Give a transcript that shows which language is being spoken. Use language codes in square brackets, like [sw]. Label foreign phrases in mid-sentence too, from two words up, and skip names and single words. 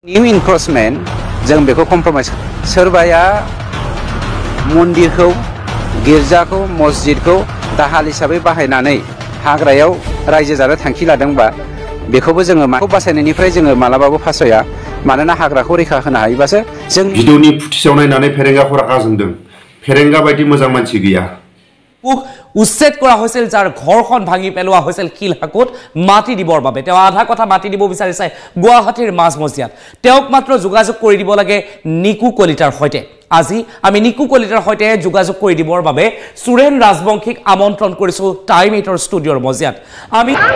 [brx] न्यू इनक्रोचमेंट जों बेखौ कम्प्रमाइज सोरबाया मन्दिरखौ गिर्जाखौ मस्जिदखौ दाहाल हिसाबै बाहायनानै हाग्रायाव रायजो जानो थांखि लादोंबा बेखौबो जोङो माखौ बासायनायनिफ्राय जोङो मालाबाबो फासया मानोना हाग्राखौ रैखा होनो हायोबासो जों भिडिअनि फुटेजाव नायनानै फेरेंगाखौ रागा जोंदों फेरेंगा बायदि मोजां मानसि गैया [as] उচ্ছেদ কৰা হৈছিল যাৰ ঘৰখন ভাঙি পেলোৱা হৈছিল কিলহাকুত মাটি দিবৰ বাবে তেওঁ আধা কথা মাটি দিব বিচাৰিছে গুৱাহাটীৰ মাজমজিয়াত তেওঁক মাত্ৰ যোগাযোগ কৰি দিব লাগে নিকু কলিতাৰ সৈতে আজি আমি নিকু কলিতাৰ সৈতে যোগাযোগ কৰি দিবৰ বাবে সুৰেন ৰাজবংশীক আমন্ত্ৰণ কৰিছো টাইম 8ৰ ষ্টুডিঅ'ৰ মজিয়াত আমি